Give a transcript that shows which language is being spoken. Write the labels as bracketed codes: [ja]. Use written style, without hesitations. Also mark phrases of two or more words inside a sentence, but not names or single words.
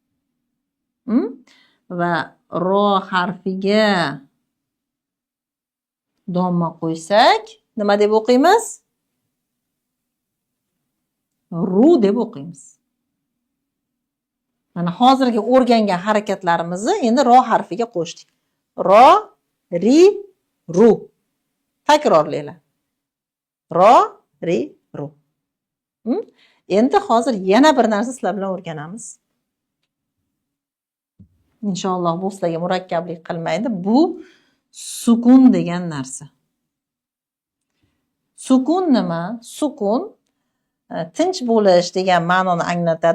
[uz] Va ro harfiga domma qo'ysak, nima deb o'qiymiz? Ru deb o'qiymiz. Mana hozirgi o'rgangan harakatlarimizni endi ro harfiga qo'shdik. Ro, ri, ru. Takrorlaylar. Ro, ri, ru. Endi hozir yana bir narsa sizlar bilan o'rganamiz. Inshaalloh bu sizlarga murakkablik qilmaydi. Bu sukun degan narsa. Sukun nima? Sukun tinch bo'lish degan ma'noni anglatadi.